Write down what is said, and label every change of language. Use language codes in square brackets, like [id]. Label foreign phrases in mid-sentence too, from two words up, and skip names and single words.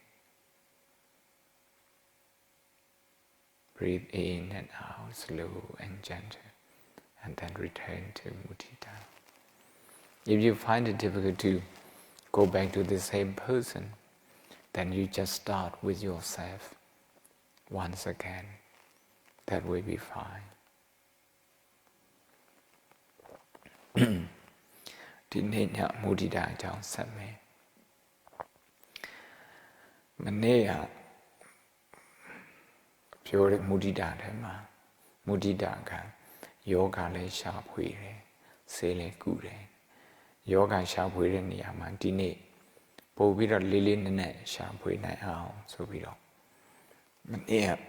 [en] Breathe in and out, slow and gentle, and then return to Mudita. If you find it difficult to go back to the same person, then you just start with yourself once again. That will be fine. [my] ဒီနေ့ညမုဒိတာအကြောင်းဆက်မယ်မနေ့ကပြောတဲ့မုဒိတာထဲမှာမုဒိတာကယောဂလည်းရှာဖွေတယ်ဆေးလည်းကုတယ်ယောဂရှာဖွေတဲ့နေရာမှာဒီနေ့ပို့ပြီးတော့လေးလေးနက်နက်ရှာဖွေနိုင်အောင်ဆိုပြီးတော့မနေ့က